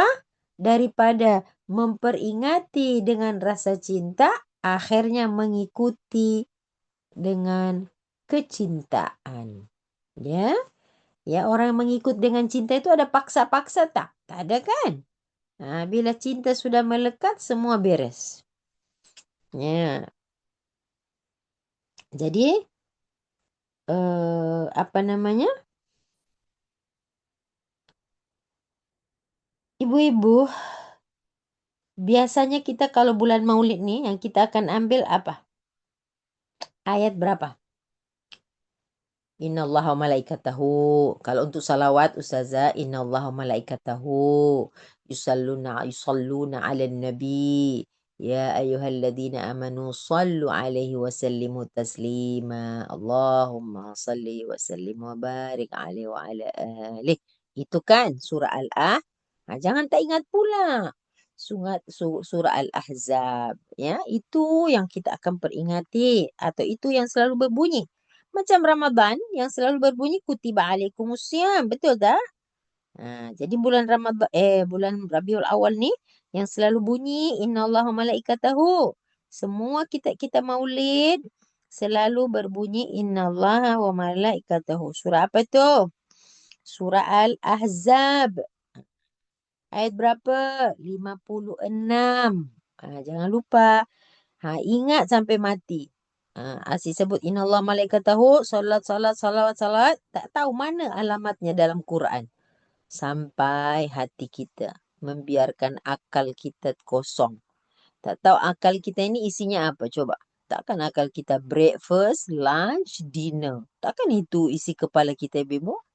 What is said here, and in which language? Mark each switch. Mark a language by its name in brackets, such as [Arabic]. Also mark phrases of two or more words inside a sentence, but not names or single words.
[Malay] Daripada memperingati dengan rasa cinta, akhirnya mengikuti dengan kecintaan. Ya, ya orang mengikut dengan cinta itu ada paksa-paksa tak? Tak ada kan? Bila cinta sudah melekat, semua beres. Ya, jadi apa namanya? Ibu-ibu, biasanya kita kalau bulan Maulid nih, yang kita akan ambil apa? Ayat berapa? [Arabic] إن الله وملائكته. [Malay] Kalau untuk salawat Ustazah, [Arabic] إن الله وملائكته يصلون على النبي. يا أيها الذين آمنوا صلوا عليه وسلموا تسليما. اللهم صل وسلم وبارك عليه وعلى آله. [Malay] Itu kan surah Al-Ah. Jangan tak ingat pula. Surah Al-Ahzab. Ya, itu yang kita akan peringati atau itu yang selalu berbunyi. Macam Ramadan yang selalu berbunyi [Arabic] كتب عليكم الصيام, [Malay] betul tak? Jadi bulan Ramadan bulan Rabiul Awal ni yang selalu bunyi [Arabic] إن الله ملائكته. [Malay] Semua kita Maulid selalu berbunyi [Arabic] إن الله وملائكته. [Malay] Surah apa tu? Surah Al-Ahzab. Ayat berapa? 56. Jangan lupa. Ingat sampai mati. Asyik sebut [Arabic] إن الله ملائكته, [Malay] salat, salat, salawat, salat. Tak tahu mana alamatnya dalam Quran. Sampai hati kita membiarkan akal kita kosong. Tak tahu akal kita ini isinya apa, coba. Takkan akal kita [English] breakfast, lunch, dinner. [Malay] Takkan itu isi kepala kita, Ibu?